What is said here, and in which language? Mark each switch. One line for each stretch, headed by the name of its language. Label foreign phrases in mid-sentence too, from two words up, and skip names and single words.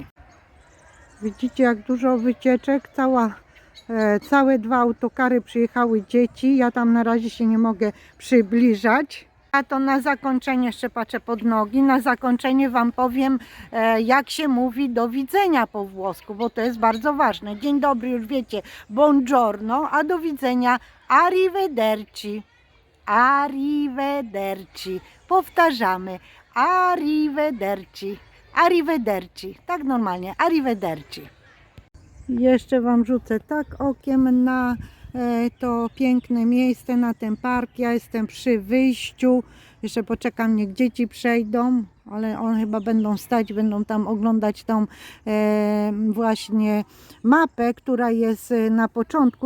Polish: Widzicie, jak dużo wycieczek, całe 2 autokary przyjechały dzieci, ja tam na razie się nie mogę przybliżać. A to na zakończenie jeszcze patrzę pod nogi, na zakończenie wam powiem, jak się mówi do widzenia po włosku, bo to jest bardzo ważne. Dzień dobry, już wiecie, buongiorno, a do widzenia arrivederci. Arrivederci. Powtarzamy, arrivederci. Arrivederci, tak normalnie, arrivederci. Jeszcze wam rzucę tak okiem na to piękne miejsce, na ten park. Ja jestem przy wyjściu, jeszcze poczekam, niech dzieci przejdą, ale one chyba będą stać, będą tam oglądać tą właśnie mapę, która jest na początku.